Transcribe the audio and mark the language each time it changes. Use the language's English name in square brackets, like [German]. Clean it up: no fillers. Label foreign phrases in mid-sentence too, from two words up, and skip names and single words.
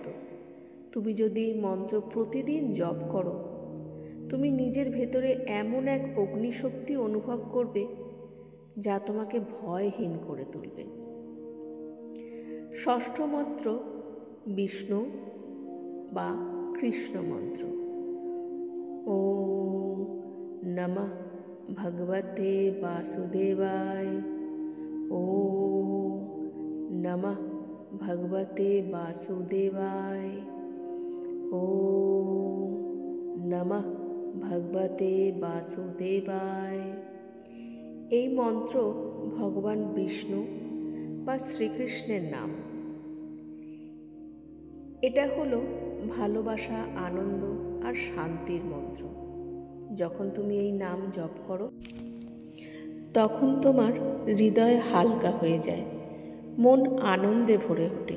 [Bangla] তুমি যদি এই মন্ত্র প্রতিদিন জপ করো, তুমি নিজের ভেতরে এমন এক অগ্নিশক্তি অনুভব করবে যা তোমাকে ভয়হীন করে তুলবে। ষষ্ঠ মন্ত্র বিষ্ণু বা কৃষ্ণ মন্ত্র। [Sanskrit] ওম নমঃ ভগবতে বাসুদেবায়, ওম নমঃ ভগবতে বাসুদেবায়, ওম নমঃ ভগবতে বাসুদেবায়। [Bangla] এই মন্ত্র ভগবান বিষ্ণু বা শ্রীকৃষ্ণের নাম। এটা হলো ভালোবাসা, আনন্দ আর শান্তির মন্ত্র। যখন তুমি এই নাম জপ করো, তখন তোমার হৃদয় হালকা হয়ে যায়, মন আনন্দে ভরে ওঠে।